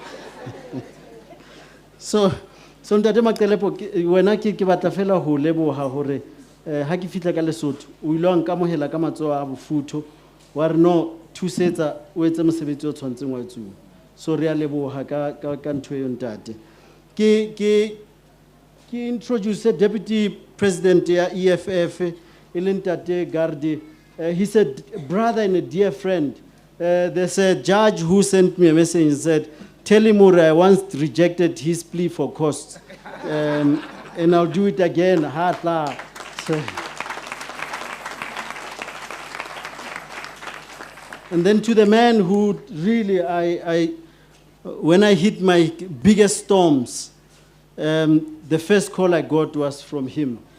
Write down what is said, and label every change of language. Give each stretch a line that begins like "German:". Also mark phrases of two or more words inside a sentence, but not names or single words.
Southern Sotho: So ntate Makalepo wena ke batla fela ho leboha hore ha ke fitla ka Lesotho o ile wa nkamohela ka matsoho a bofutho wa re no thusetsa o etse mosebetsi o tshwantseng wa etsuwa. So re a leboha ka ntho e ntate. Ke introduce
English: Deputy President
Southern Sotho: ya EFF Ntate Gardi.
English: He's a brother and a dear friend. There's a judge who sent me a message and said, tell him I once rejected his plea for costs. And I'll do it again. So, and then to the man who really, when I hit my biggest storms, the first call I got was from him.